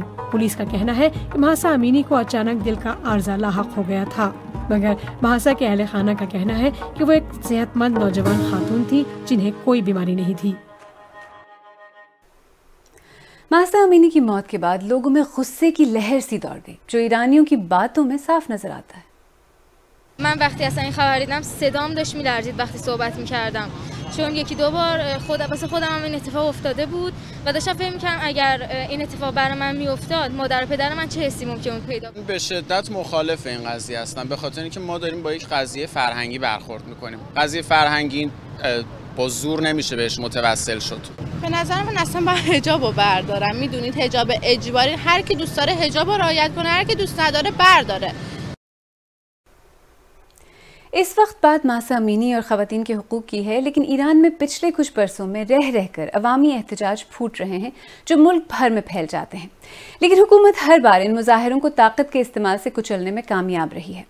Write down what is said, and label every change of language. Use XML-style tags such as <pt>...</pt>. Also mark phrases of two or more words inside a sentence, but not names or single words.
<ur>پولیس کا کہنا ہے کہ مہسا امینی کو اچانک دل کا عارضہ لاحق ہو گیا تھا، مگر مہسا کے اہل خانہ کا کہنا ہے کہ وہ ایک صحت مند نوجوان خاتون تھی جنہیں کوئی بیماری نہیں تھی. مہسا امینی کی موت کے بعد لوگوں میں غصے کی لہر سی دوڑ گئی، جو ایرانیوں کی باتوں میں صاف نظر آتا ہے.</ur> <fa>من وقتی اصلا این خبر دیدم صدام داشت میلرزید وقتی صحبت میکردم، چون یکی دو بار واسه خودم هم این اتفاق افتاده بود و داشتم فکر میکردم اگر این اتفاق برای من میافتاد مادر و پدر من چه حسی ممکنه پیدا کنه. به شدت مخالف این قضیه هستم، به خاطر اینکه ما داریم با یک قضیه فرهنگی برخورد میکنیم. قضیه فرهنگی با زور نمیشه بهش متوسل شد. به نظر من اصلا باید حجابو بردارم. میدونید حجاب اجباری، هر کی دوست داره حجابو رعایت کنه، هر کی دوست نداره برداره.</fa> <ur>اس وقت بات مہسا امینی اور خواتین کے حقوق کی ہے، لیکن ایران میں پچھلے کچھ برسوں میں رہ رہ کر عوامی احتجاج پھوٹ رہے ہیں جو ملک بھر میں پھیل جاتے ہیں. لیکن حکومت ہر بار ان مظاہروں کو طاقت کے استعمال سے کچلنے میں کامیاب رہی ہے.</ur>